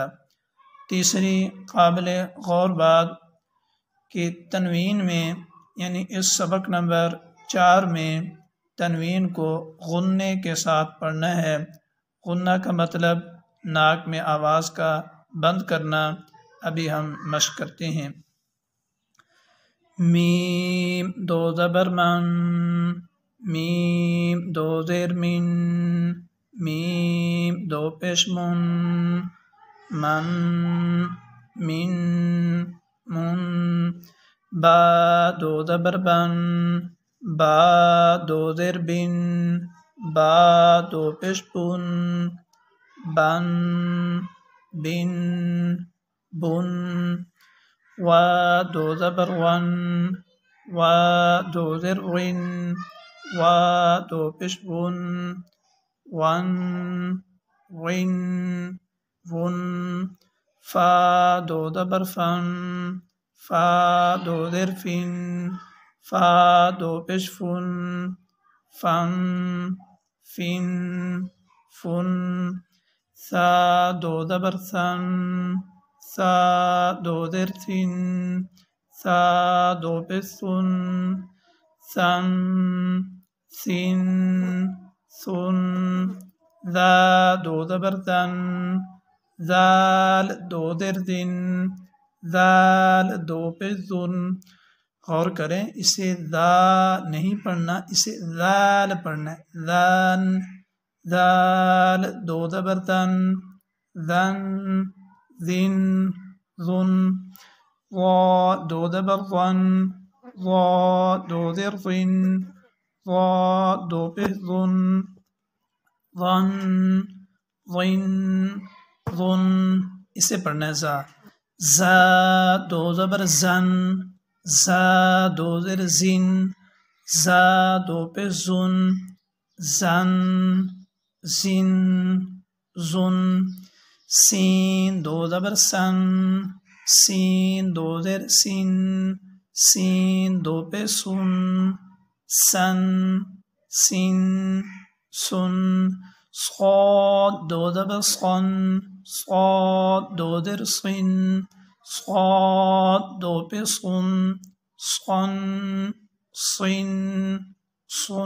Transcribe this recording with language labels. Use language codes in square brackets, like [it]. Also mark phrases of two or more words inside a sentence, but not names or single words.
[ur] تیسری قابل غور بات کہ تنوین میں، یعنی اس سبق نمبر 4 میں تنوین کو غنّے کے ساتھ پڑھنا ہے۔ غنّہ کا مطلب ناک میں آواز کا بند کرنا۔ ابھی ہم مشق کرتے ہیں۔ میم 2 زبر من، میم 2 زیر من، میم 2 پیش من، من، من، من۔ با 2 زبر بن، با 2 زیر بن، با 2 پیش بن، بن، بن، بن۔ وا 2 زبر ون، وا 2 زیر ون، وا 2 پیش ون، ون، ون، ون۔ فا 2 زبر فن، فا 2 زیر فن، فا 2 پیش فن، فن، فن، فن۔ سا 2 زبر سن، سا 2 زیر سن، سا 2 پیش سن، سن، سن، سن۔ زا 2 زبر زن، زال 2 زیر زن، زال 2 پیش زن۔ غور کریں، اسے زا نہیں پڑھنا، اسے زال پڑھنا ہے۔ زان، زال 2 زبر زن، زن، زن، زن۔ وا 2 زبر ون، وا 2 زیر زن، وا 2 پیش زن، ون، ون، ون۔ اسے پڑھنا ہے زا۔ زا 2 زبر زن، زا 2 زیر زن، زا 2 پیش زن، زن، زن، زن۔ سین 2 زبر سن، سین 2 زیر سن، سین 2 پیش سن، سن، سن، سن۔ صاد 2 زبر صن، صاد 2 زیر صن، صاد 2 پیش صن، صن، صن، صن۔